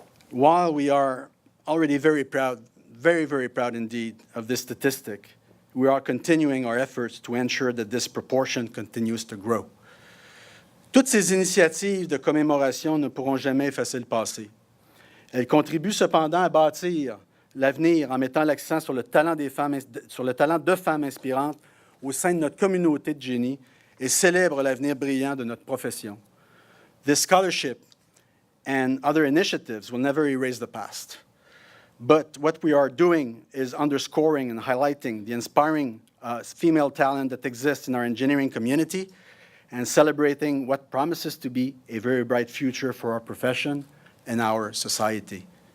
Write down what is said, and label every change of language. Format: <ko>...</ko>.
<en>While we are already very proud, very, very proud indeed of this statistic, we are continuing our efforts to ensure that this proportion continues to grow.</en> <fr>Toutes ces initiatives de commémoration ne pourront jamais effacer le passé. Elles contribuent cependant à bâtir l'avenir en mettant l'accent sur le talent de femmes inspirantes au sein de notre communauté de génie et célèbrent l'avenir brillant de notre profession.</fr> <en>This scholarship and other initiatives will never erase the past. But what we are doing is underscoring and highlighting the inspiring female talent that exists in our engineering community and celebrating what promises to be a very bright future for our profession and our society.</en>